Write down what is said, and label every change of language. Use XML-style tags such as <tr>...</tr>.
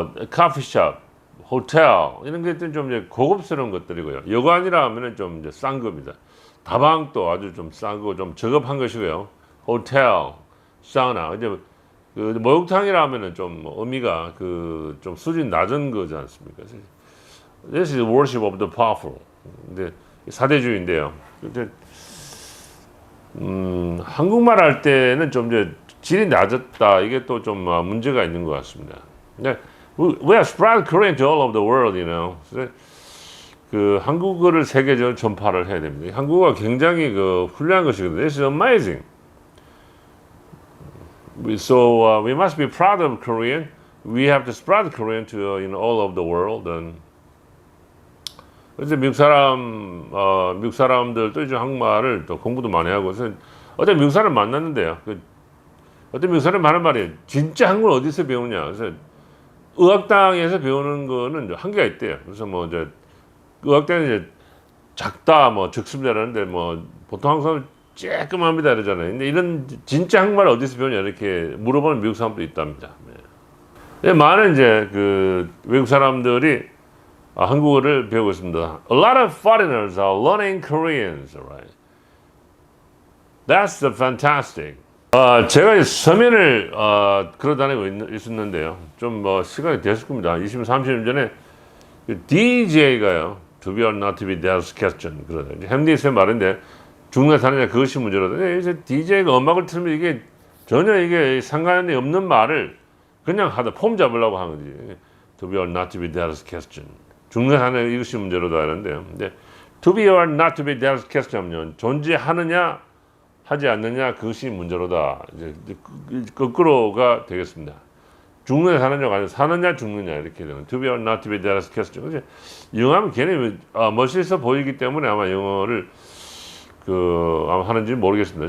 <ko>커피숍, 호텔 이런 것들은 좀 이제 고급스러운 것들이고요. 여관이라 하면은 좀 이제 싼 겁니다. 다방도 아주 좀 싸고 좀 저급한 것이고요. 호텔, 사우나 이제 목욕탕이라 하면은 좀 의미가 좀 수준 낮은 거지 않습니까?</ko> <en>This is worship of the powerful.</en> <ko>근데 사대주의인데요. 한국말 할 때는 좀 이제 질이 낮았다. 이게 또 좀 문제가 있는 것 같습니다. 근데</ko> <en>we have spread Korean to all over the world, you know.</en> <ko>한국어를 세계적으로 전파를 해야 됩니다. 한국어가 굉장히 훌륭한 것이거든요.</ko> <en>This is amazing. So we must be proud of Korean. We have to spread Korean to all over the world.</en> <ko>그래서 미국 사람들도 이제 한국말을 또 공부도 많이 하고, 그래서 어떤 미국 사람 만났는데요. 어떤 미국 사람 하는 말이 진짜 한국을 어디서 배우냐. 그래서 의학당에서 배우는 거는 한계가 있대요. 그래서 이제 의학당은 이제 작다, 적습니다라는데 보통 항상 쬐끔합니다 이러잖아요. 근데 이런 진짜 한국말 어디서 배우냐 이렇게 물어보는 미국 사람도 있답니다. 네. 많은 이제 외국 사람들이 한국어를 배우고 있습니다.</ko> <en>A lot of foreigners are learning Korean, right? That's fantastic.</en> <ko>제가 서면을 걸어다니고 있었는데요. 좀 시간이 됐을 겁니다. 20, 30년 전에 DJ가요.</ko> <en>To be or not to be, that's question.</en> <ko>그러다. 햄리스의 말인데 죽느냐 사느냐 그것이 문제로다. 이제 DJ가 음악을 틀면 이게 전혀 이게 상관이 없는 말을 그냥 폼 잡으려고 하는 거지.</ko> <en>To be or not to be, that's question.</en> <ko>죽느냐 사느냐 이것이 문제로다 하는데요. 근데</ko> <en>to be or not to be, that's question</en> <ko>은 존재하느냐 하지 않느냐 그것이 문제로다. 이제 거꾸로가 되겠습니다. 죽느냐 사느냐가 아니라 사느냐 죽느냐 이렇게 되는</ko> <en>to be or not to be, that's question.</en> <ko>이제 영어하면 괜히 멋있어 보이기 때문에 아마 영어를 아마 하는지 모르겠습니다.</ko>